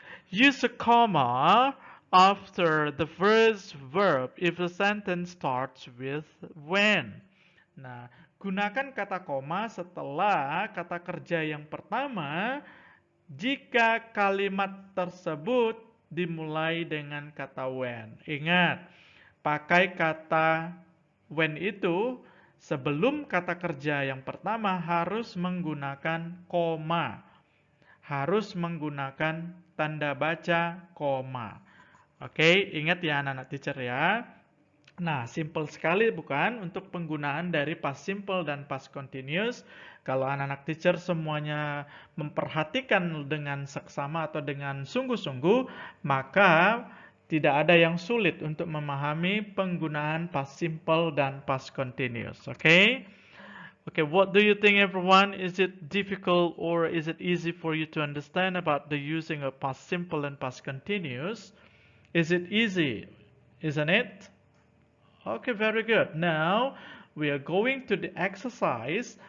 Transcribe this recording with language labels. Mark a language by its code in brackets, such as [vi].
[en] Use a comma after the first verb if the sentence starts with when. [id] Nah, gunakan kata koma setelah kata kerja yang pertama jika kalimat tersebut dimulai dengan kata when. Ingat, pakai kata when itu sebelum kata kerja yang pertama harus menggunakan koma. Harus menggunakan tanda baca koma. Oke, ingat ya anak-anak teacher ya. Nah, simple sekali bukan untuk penggunaan dari past simple dan past continuous. Kalau anak-anak teacher semuanya memperhatikan dengan seksama atau dengan sungguh-sungguh, maka tidak ada yang sulit untuk memahami penggunaan past simple dan past continuous. Oke? [en] Okay, what do you think everyone? Is it difficult or is it easy for you to understand about the using of past simple and past continuous? Is it easy? Isn't it? Okay, very good. Now we are going to the exercise.